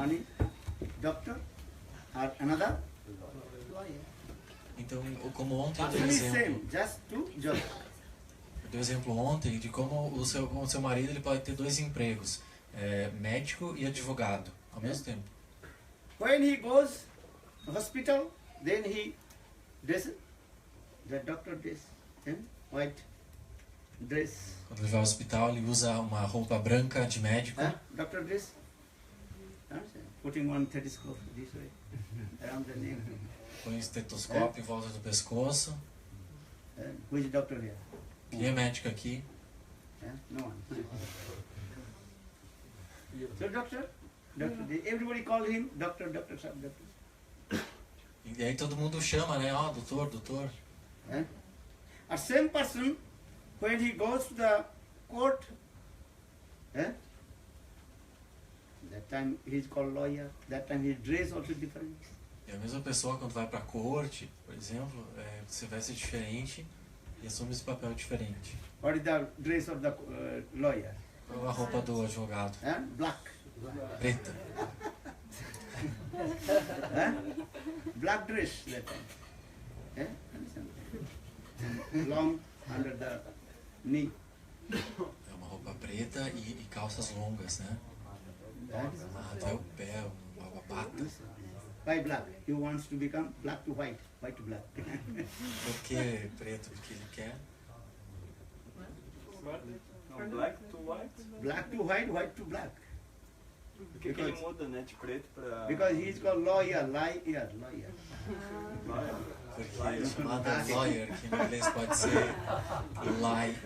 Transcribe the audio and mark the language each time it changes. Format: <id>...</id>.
<en>One is doctor or another lawyer.</en> <pt>então como ontem eu dei</pt> <en>Actually</en> <pt>exemplo,</pt> <en>same, just two jobs.</en> <pt>eu dei exemplo ontem de como o seu marido ele pode ter dois empregos, médico e advogado, ao mesmo tempo.</pt> <en>When he goes to hospital, then he dresses, the doctor dress, white dress.</en> <pt>Quando ele vai ao hospital, ele usa uma roupa branca de médico,</pt> <en>Doctor dress, putting one stethoscope this way, around the neck.</en> <pt>põe um estetoscópio em volta do pescoço.</pt> <en>Who is doctor here?</en> <pt>Quem é médico aqui?</pt> <en>No one. So doctor, everybody call him doctor, sub doctor.</en> <pt>E aí todo mundo chama, né? Ó, doutor, doutor.</pt> <en>A same person, when he goes to the court, that time he is called lawyer, that time his dress also different.</en> <pt>E a mesma pessoa quando vai pra corte, por exemplo, você vai ser diferente e assume esse papel diferente.</pt> <en>What is the dress of the lawyer?</en> <pt>Qual a roupa do advogado?</pt> <en>Black.</en> <pt>Preta.</pt> <en>Black dress that time. Long under the knee.</en> <pt>É uma roupa preta e calças longas, né? Até o pé, uma bata.</pt> <en>Why black? He wants to become black to white, white to black.</en> <pt>Por que preto? Porque ele quer.</pt> <en>Black to white? Black to white, white to black.</en> <pt>Por que ele muda, né, de preto pra...</pt> <en>Because he is called lawyer, lawyer.</en> <pt>Porque ele é chamado lawyer, que em inglês pode ser lie.</pt>